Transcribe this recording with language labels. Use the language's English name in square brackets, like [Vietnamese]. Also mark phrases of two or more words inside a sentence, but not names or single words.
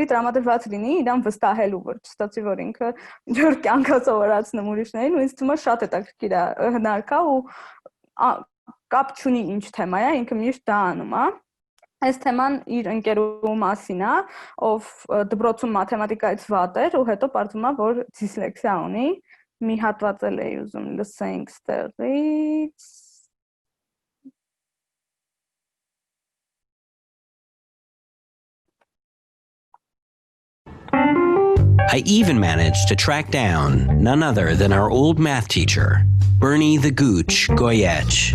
[Armenian] տրամադրված լինի իրան վստահելու, որ չստացի որ ինքը իր կյանքը սովորացնում ուրիշներին, ու ինձ թվում է շատ հետաքրքիր է հնարքա ու կապ չունի ինչ թեմա է, ինքը միշտ դա անում է։ Այս թեման իր ընկերու մասին է, ով դպրոցում մաթեմատիկայից վատ էր ու հետո պարզվում է, որ դիսլեքսիա ունի, մի հատված էլ էի ուզում լսենք ստեղից։ [English] I even managed to track down none other than our old math teacher, Bernie the Gooch Goyech.